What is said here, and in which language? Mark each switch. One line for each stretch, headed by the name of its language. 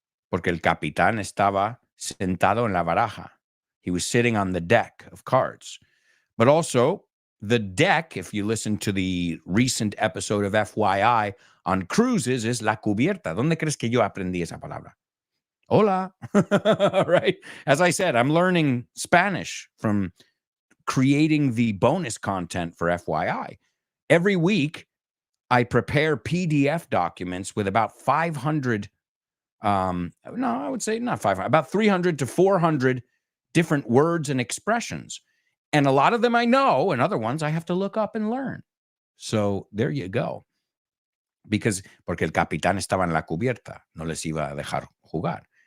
Spanish: Porque el capitán estaba sentado en la baraja.
English: He was sitting on the deck of cards. But also, the deck, if you listen to the recent episode of FYI on cruises, is
Spanish: la cubierta. ¿Dónde crees que yo aprendí esa palabra? Hola.
English: Right? As I said, I'm learning Spanish from creating the bonus content for FYI. Every week, I prepare PDF documents with about 500, no, I would say not 500, about 300 to 400 different words and expressions. And a lot of them I know, and other ones I have to look up and learn. So there you go.
Spanish: Porque el capitán estaba en la cubierta, no les iba a dejar jugar.